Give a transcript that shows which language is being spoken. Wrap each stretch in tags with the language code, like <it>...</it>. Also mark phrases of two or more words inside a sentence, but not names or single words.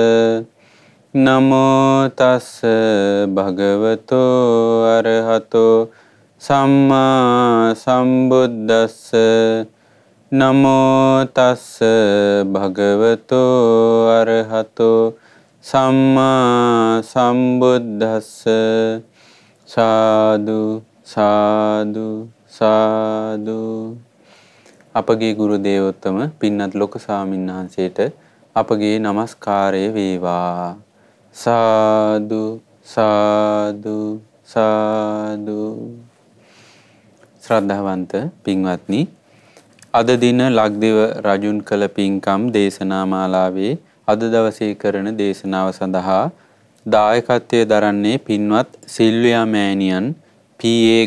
<pi>නමෝ තස්ස භගවතෝ අරහතෝ සම්මා සම්බුද්දස්ස නමෝ තස්ස භගවතෝ අරහතෝ සම්මා සම්බුද්දස්ස සාදු සාදු සාදු.</pi> <si>අපගේ ගුරු දේවෝත්තම පින්වත් ලොකු ස්වාමීන් වහන්සේට අපගේ নমස්කාරය වේවා.</si> <pi>සාදු සාදු සාදු.</pi> <si>ශ්‍රද්ධාවන්ත පින්වත්නි, අද දින ලක්දිව රජුන් කළ පින්කම් දේශනා මාලාවේ අද දවසේ කරන දේශනාව සඳහා දායකත්වයේ දරන්නේ පින්වත් සිල්වියා මෑණියන්, පී.ඒ.</si>